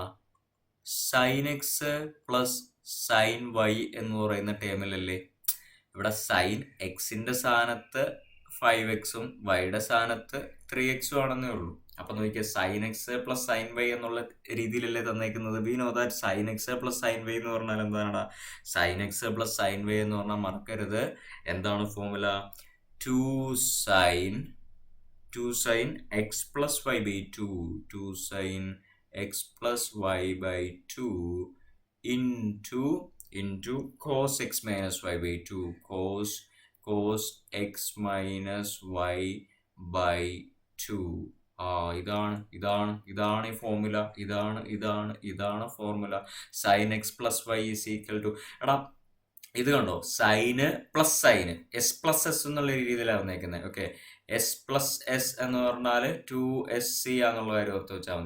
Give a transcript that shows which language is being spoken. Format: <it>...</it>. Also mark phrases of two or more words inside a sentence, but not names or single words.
<en>sine x plus sine y</en> <ml>എന്ന് പറയുന്ന ടേമിലല്ലേ ഇവിടെ സൈൻ എക്സിന്റെ സ്ഥാനത്ത് 5x വൈയുടെ സ്ഥാനത്ത് 3x ആണെന്നേ ഉള്ളൂ. അപ്പൊ നോക്കിയാൽ</ml> <en>sine x plus sine y</en> <ml>എന്നുള്ള രീതിയിലല്ലേ തന്നേക്കുന്നത്.</ml> <en>we know that sine x plus sine y</en> <ml>എന്ന് പറഞ്ഞാൽ എന്താണ്?</ml> <en>sine x plus sine y</en> <ml>എന്ന് പറഞ്ഞാൽ മറക്കരുത്, എന്താണ് ഫോർമുല?</ml> <en>2 sin x plus y by 2 2 sin x plus y by 2 into cos x minus y by 2 cos x minus y by 2.</en> <ml>ഇതാണ് ഈ ഫോർമുല. ഇതാണ് ഫോർമുല.</ml> <en>sine x plus y is equal to,</en> <ml>എടാ ഇത് കണ്ടോ,</ml> <en>sine plus sine S plus S</en> <ml>എന്നുള്ള രീതിയിലാണ് വന്നേക്കുന്നത്. ഓക്കെ,</ml> <en>S plus S</en> <ml>എന്ന് പറഞ്ഞാൽ 2SC എന്നുള്ള കാര്യം ഓർത്ത് വെച്ചാൽ മതി.</ml>